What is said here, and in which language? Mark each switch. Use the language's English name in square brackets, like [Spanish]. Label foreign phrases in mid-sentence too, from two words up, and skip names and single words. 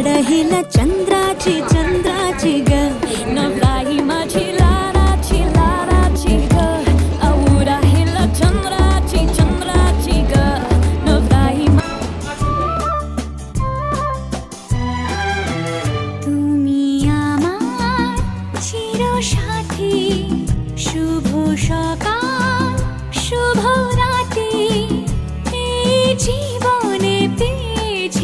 [Marathi] हिला चंद्राची चंद्राची ग, नवलाई माझी लाडाची लाडाची ग, आवड हिला चंद्राची चंद्राची ग, नवलाई। [Bangla] তুমি আমার চিরসাথী, শুভ সকাল শুভ রাতি, জীবনে পেয়ে